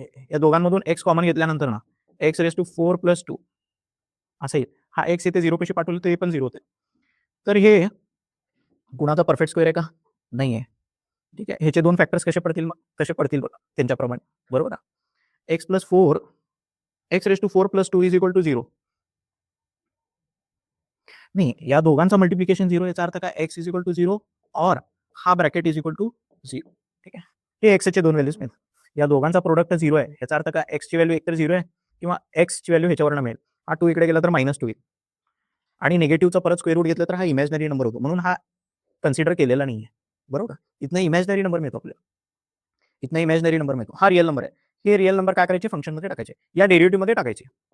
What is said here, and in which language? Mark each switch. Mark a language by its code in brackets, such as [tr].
[mr] या दोघांमधून x common घेतल्यानंतर ना एक्स रेस टू 4 प्लस 2 असं येईल. हा एक्स इथे 0 पेशी पाठवलं तर हे पण 0 होते. तर हे गुणाचा परफेक्ट स्क्वेअर आहे का? नाही आहे. ठीक आहे. ह्याचे 2 फॅक्टर्स कसे पडतील मग? कसे पडतील बघा त्यांच्याप्रमाणे, बरोबर ना? [en] X plus 4 x raise to 4 plus 2 is equal to 0. [mr] नाही, या दोघांचं मल्टिप्लिकेशन 0 याचा अर्थ काय? [en] X is equal to 0 और हा bracket is equal to 0. [mr] ठीक आहे. हे एक्सचे 2 व्हॅल्यूज मिळतात. या दोघांचा प्रोडक्ट 0 आहे. याचा अर्थ काय? एक्सची व्हॅल्यू एकतर 0 आहे किंवा एक्सची व्हॅल्यू ह्याच्यावरनं मिळेल. हा 2 इकडे गेला तर -2 येईल. आणि निगेटिव्हचा परत स्क्वेअर रूट घेतलं तर हा इमॅजिनरी नंबर होतो. म्हणून हा कन्सिडर केलेला नाहीये, बरोबर? इथनं इमॅजिनरी नंबर मिळतो आपल्याला. इथनं इमॅजिनरी नंबर मिळतो. हा रिअल नंबर आहे. हे रिअल नंबर काय करायचे? फंक्शनमध्ये टाकायचे. या डेरिव्हेटिव्हमध्ये टाकायचे.